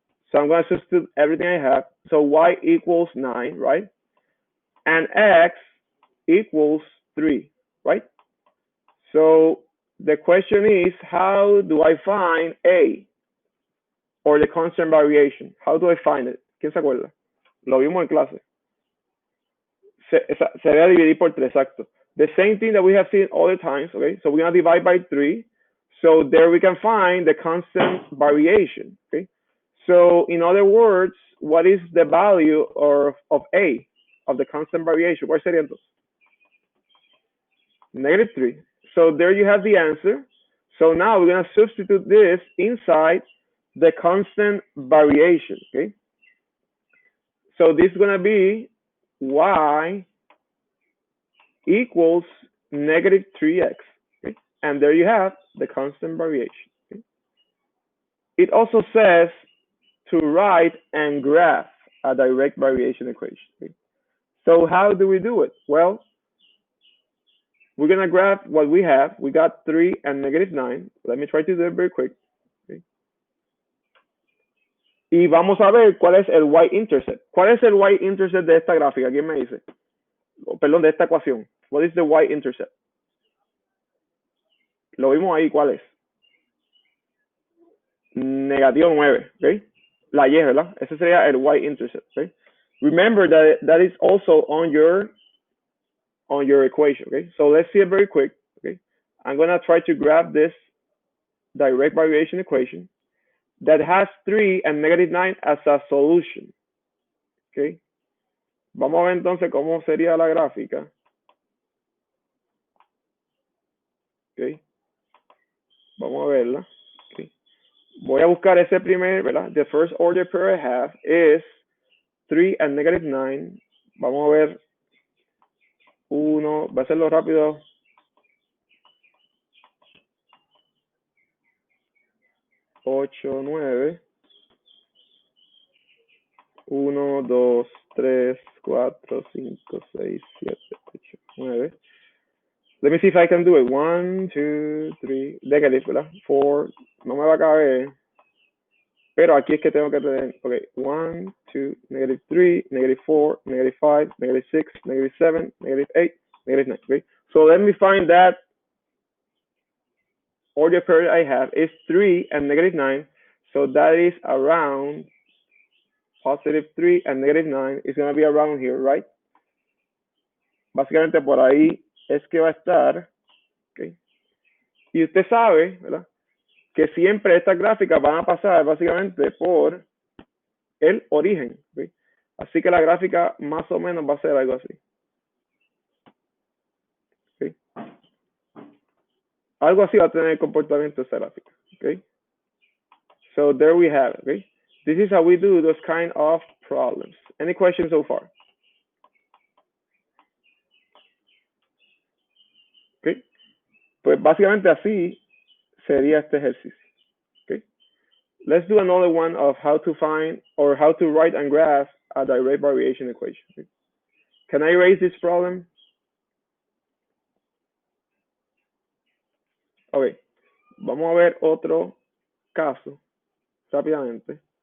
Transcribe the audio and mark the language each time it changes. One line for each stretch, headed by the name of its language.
English: So I'm going to substitute everything I have. So y equals 9, right? And x equals 3, right? So the question is, how do I find a, or the constant variation? How do I find it?
Spanish: ¿Quién se acuerda? Lo vimos en clase. Se debe dividir por 3, exacto.
English: The same thing that we have seen all the times, okay? So we're going to divide by 3. So there we can find the constant variation, okay? So in other words, what is the value of A, of the constant variation?
Spanish: ¿Cuál sería entonces?
English: -3. So there you have the answer. So now we're going to substitute this inside the constant variation, okay? So this is going to be y equals -3x, okay? And there you have the constant variation. Okay? It also says to write and graph a direct variation equation. Okay? So how do we do it? Well, we're going to graph what we have. We got 3 and -9. Let me try to do it very quick. Okay?
Spanish: Y vamos a ver cuál es el y-intercept. ¿Cuál es el y-intercept de esta gráfica? ¿Quién me dice? Perdón, de esta ecuación.
English: What is the y-intercept?
Spanish: Lo vimos ahí, ¿cuál es? -9, ¿ok? La y, ¿verdad? Ese sería el y-intercept, ¿ok?
English: Remember that is also on your equation, okay? So let's see it very quick, okay? I'm gonna try to grab this direct variation equation that has 3 and -9 as a solution, okay?
Spanish: Vamos a ver entonces cómo sería la gráfica, okay? Vamos a verla, okay? Voy a buscar ese primer, ¿verdad?
English: The first order pair I have is 3 and -9.
Spanish: Vamos a ver uno, va a hacerlo rápido.
English: 8, 9. 1, 2, 3, 4, 5, 6, 7, 8, 9. Let me see if I can do it.
Spanish: 1, 2, 3. Negative, ¿verdad? 4. No me va a caber. Pero aquí es que tengo que tener.
English: Ok. 1, 2, -3, -4, -5, -6, -7, -8, -9. Okay. So let me find that order pair I have is 3 and -9. So that is around +3 and -9 is going to be around here, right?
Spanish: Básicamente por ahí es que va a estar, ¿okay? Y usted sabe, ¿verdad? Que siempre estas gráficas van a pasar básicamente por el origen, ¿okay? Así que la gráfica más o menos va a ser algo así, ¿okay? Algo así va a tener el comportamiento de esta gráfica, ¿okay?
English: So there we have it, ¿okay? This is how we do those kind of problems. Any questions so far? ¿Okay?
Spanish: Pues básicamente así sería este ejercicio.
English: ¿Okay? Let's do another one of how to find or how to write and graph a direct variation equation. ¿Okay? Can I erase this problem?
Spanish: Ok, vamos a ver otro caso rápidamente.